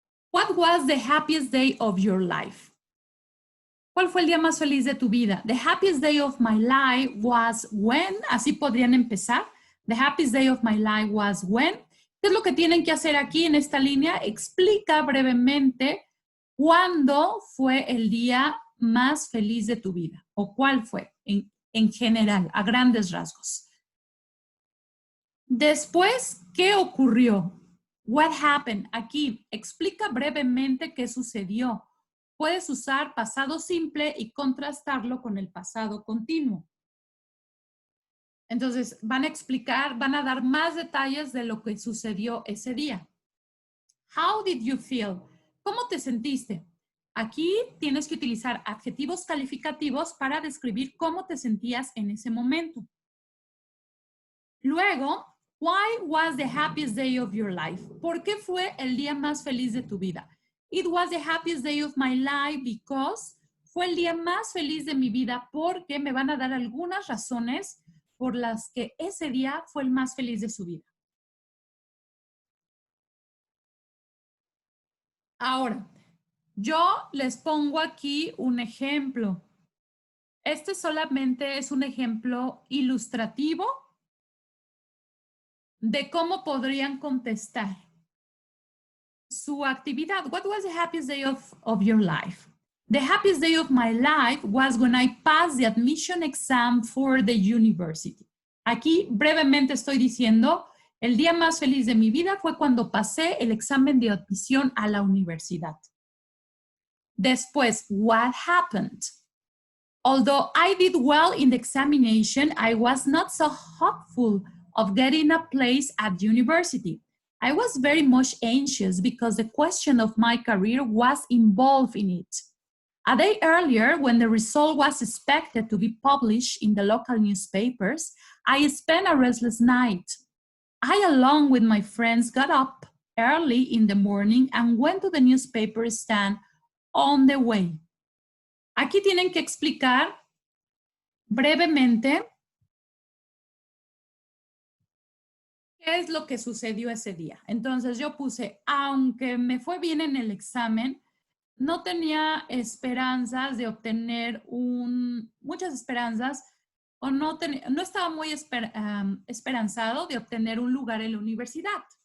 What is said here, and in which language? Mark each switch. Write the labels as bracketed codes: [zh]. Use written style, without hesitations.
[en] What was the happiest day of your life? [es] ¿Cuál fue el día más feliz de tu vida? [en] The happiest day of my life was when, [es] así podrían empezar. [en] The happiest day of my life was when. [es] ¿Qué es lo que tienen que hacer aquí en esta línea? Explica brevemente cuándo fue el día más feliz de tu vida o cuál fue en general, a grandes rasgos. Después, ¿qué ocurrió? [en] What happened? [es] Aquí, explica brevemente qué sucedió. Puedes usar pasado simple y contrastarlo con el pasado continuo. Entonces, van a explicar, van a dar más detalles de lo que sucedió ese día. [en] How did you feel? [es] ¿Cómo te sentiste? Aquí tienes que utilizar adjetivos calificativos para describir cómo te sentías en ese momento. Luego, [en] why was the happiest day of your life? [es] ¿Por qué fue el día más feliz de tu vida? [en] It was the happiest day of my life because [es] fue el día más feliz de mi vida porque me van a dar algunas razones por las que ese día fue el más feliz de su vida. Ahora, yo les pongo aquí un ejemplo. Este solamente es un ejemplo ilustrativo de cómo podrían contestar. su actividad. [en] What was the happiest day of your life? The happiest day of my life was when I passed the admission exam for the university. [es] Aquí brevemente estoy diciendo, el día más feliz de mi vida fue cuando pasé el examen de admisión a la universidad. Después, [en] what happened? Although I did well in the examination, I was not so hopeful of getting a place at university. I was very much anxious because the question of my career was involved in it. A day earlier, when the result was expected to be published in the local newspapers, I spent a restless night. I, along with my friends, got up early in the morning and went to the newspaper stand on the way. [es] Aquí tienen que explicar brevemente qué es lo que sucedió ese día. Entonces yo puse, aunque me fue bien en el examen, no tenía esperanzas de obtener muchas esperanzas o no estaba muy esperanzado de obtener un lugar en la universidad.